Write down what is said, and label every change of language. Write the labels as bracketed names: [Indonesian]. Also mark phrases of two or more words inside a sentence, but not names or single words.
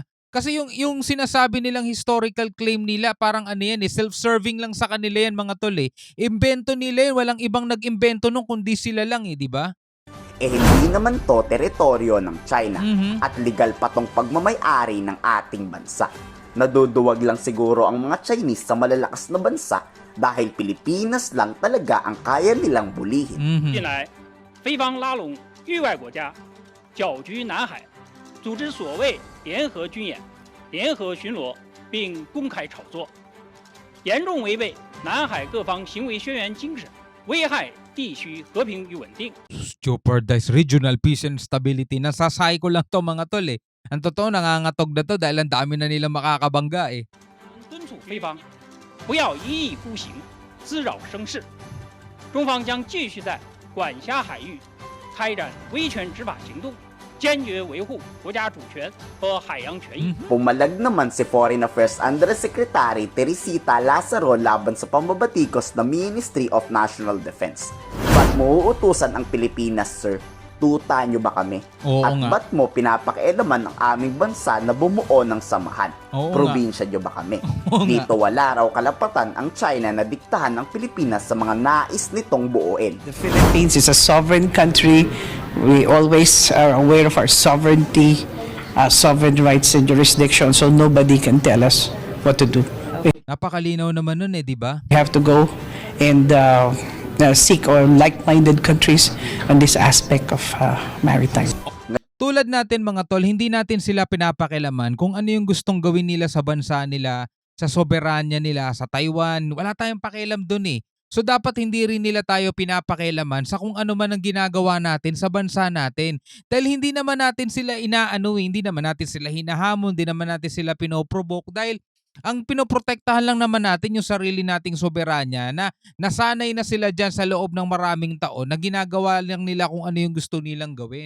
[Filipino] Kasi yung sinasabi nilang [English] historical claim [Filipino] nila parang self-serving lang sa kanila yan mga tol Imbento nila yan, walang ibang nag-imbento nung kundi sila lang 'di ba? Hindi naman to teritoryo ng China at legal pa tong pagmamay-ari ng ating bansa. Naduduwag lang siguro ang mga Chinese sa malalakas na bansa dahil Pilipinas lang talaga ang kaya nilang bulihin. [Chinese] 近来，菲方拉拢域外国家，搅局南海，组织所谓联合军演、联合巡逻，并公开炒作，严重违背南海各方行为宣言精神，危害地区和平与稳定。 [English] Jeopardize regional peace and stability. [Filipino] Nasasay ko lang to mga tol Ang totoo nangangatog na to dahil ang dami na nilang makakabangga [Chinese] 敦促菲方不要一意孤行，滋扰声势。中方将继续在管辖海域开展维权执法行动，坚决维护国家主权和海洋权益。 [Filipino] Pumalag naman si Foreign Affairs Undersecretary Teresita Lazaro laban sa pambabatikos ng Ministry of National Defense. Ba't mo uutusan ang Pilipinas, sir? Tuta nyo ba kami? At ba't mo pinapakialaman ang aming bansa na bumuo ng samahan? Probinsya nyo ba kami? Dito wala raw kalapatan ang China na diktahan ang Pilipinas sa mga nais nitong buuin. [English] The Philippines is a sovereign country. We always are aware of our sovereignty, sovereign rights and jurisdiction, so nobody can tell us what to do. [Filipino] Napakalinaw naman nun di ba? [English] We have to go and seek or like-minded countries on this aspect of maritime. [Filipino] Tulad natin mga tol, hindi natin sila pinapakilaman kung ano yung gustong gawin nila sa bansa nila, sa soberanya nila, sa Taiwan. Wala tayong pakialam dun So dapat hindi rin nila tayo pinapakialaman sa kung ano man ang ginagawa natin sa bansa natin. Dahil hindi naman natin sila hindi naman natin sila hinahamon, hindi naman natin sila pinoprovoke dahil ang pinoprotektahan lang naman natin yung sarili nating soberanya na nasanay na sila dyan sa loob ng maraming taon na ginagawa lang nila kung ano yung gusto nilang gawin.